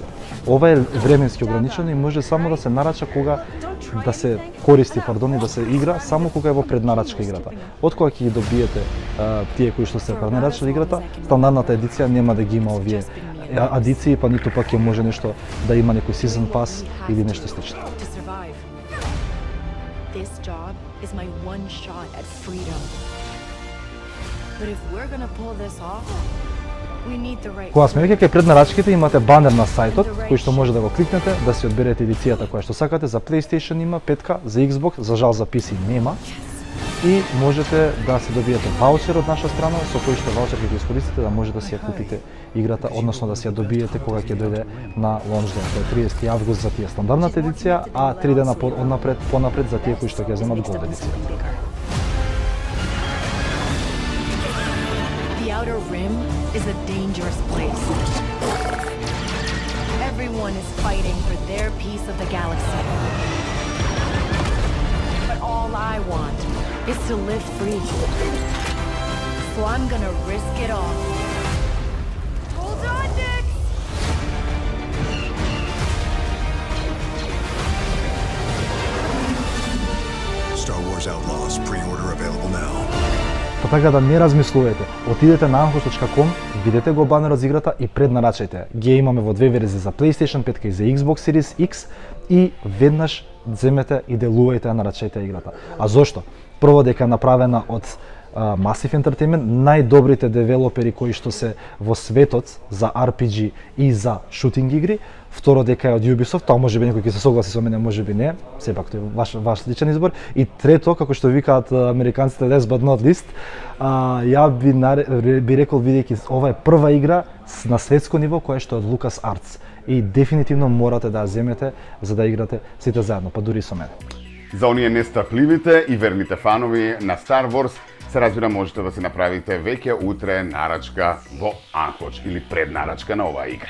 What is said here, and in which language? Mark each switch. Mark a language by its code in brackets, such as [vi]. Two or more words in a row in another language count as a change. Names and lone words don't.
[mk] Ова е временски ограничено и може само да се нарача кога да се користи, и да се игра само кога е во преднарачка играта. Од кога ќе ги добиете тие кои што се преднарачали играта, стандардната едиција нема да ги има овие адиции, па ниту пак ќе може нешто да има некој [en] season pass [mk] или нешто слично. [en] This job is my one shot at freedom. But if we're gonna pull this off, we need the right. [mk] Кога сме веќе кај преднарачките, имате банер на сајтот кој што може да го кликнете, да си одберете едицијата која што сакате. За PlayStation има, 5K, за Xbox, за жал за PC нема. И можете да се добиете ваучер од наша страна, со кој што ваучер ќе го искористите да може да си ја купите играта, односно да си ја добиете кога ќе дојде на лонч ден, тоа е 30 август за тие стандардната едиција, а 3 дена понапред за тие кои што ќе земат Gold едицијата. [en] The Outer Rim is a dangerous place. Everyone is fighting for their piece of the galaxy. But all I want is to live free. So I'm gonna risk it all. Hold on, Nick! Star Wars Outlaws, pre-order available now. [mk] Па така да не размислувате, отидете на anchos.com, видете го банерот за играта и преднарачајте. Ги имаме во две верзии за PlayStation 5 и за Xbox Series X и веднаш земете и делувајте, нарачајте играта. А зошто? Прво дека е направена од Massive Entertainment, најдобрите девелопери кои што се во светот за RPG и за шутинг игри. Второ дека е од Ubisoft, тоа можеби некој ќе се согласи со мене, можеби не, сепак тоа е ваш личен избор. И трето, како што викаат американците [en] last but not least, [mk] ја би рекол бидејќи ова е прва игра на светско ниво која што е од LucasArts и дефинитивно морате да ја земете за да играте сите заедно, па дури со мене. За оние нестрпливите и верните фанови на Star Wars, се разбира можете да си направите веќе утре нарачка во Анхоч или преднарачка на оваа игра.